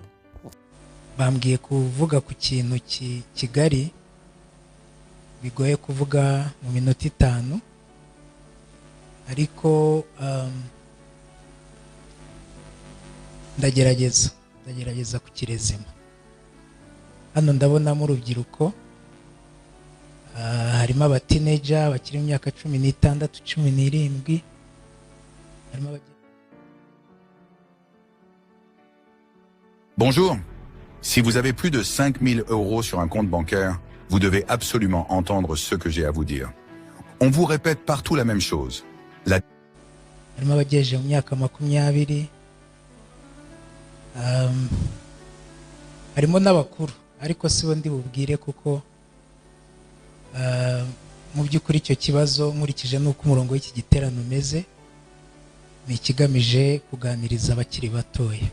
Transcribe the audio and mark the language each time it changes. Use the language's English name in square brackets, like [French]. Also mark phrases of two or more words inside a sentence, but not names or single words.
[Kinyarwanda] Bambwiye kuvuga ku kintu kigari bigoye kuvuga mu minota 5, ariko ndagerageza kukirezima. Hano ndabonamo urubyiruko, harimo abatineja bakiri mu myaka 16, 17, harimo [French] Bonjour. Si vous avez plus de 5 000 € sur un compte bancaire, vous devez absolument entendre ce que j'ai à vous dire. On vous répète partout la même chose. [Kinyarwanda] harimo abagejeje mu myaka 20, harimo n'abakuru, ariko sibo ndi bubwire kuko mu by'ukuri icyo kibazo nkurikije n'uko umurongo w'iki giterano umeze, ni ikigamije kuganiriza abakiri batoya.